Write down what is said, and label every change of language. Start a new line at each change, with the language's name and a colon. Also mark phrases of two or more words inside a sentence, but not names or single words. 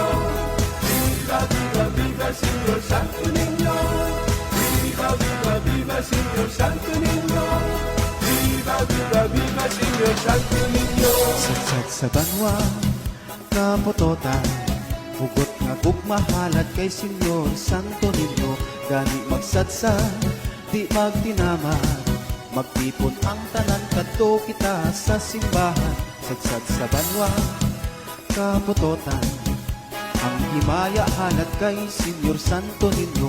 Spanish: Viva, viva, viva el Señor Santo Niño. Viva, viva, viva el Señor Santo Niño. Viva, viva, viva el Señor Santo Niño.
Cebuano: Sadsad sa banwa, kaputotan, hugot nga gugmahalad kay Senyor Santo Niño. Gani magsadsad, di magtinama, magtipon ang tanan kadto kita sa simbahan. Sadsad sa banwa, kaputotan, ang himaya halad kay Senyor Santo Niño.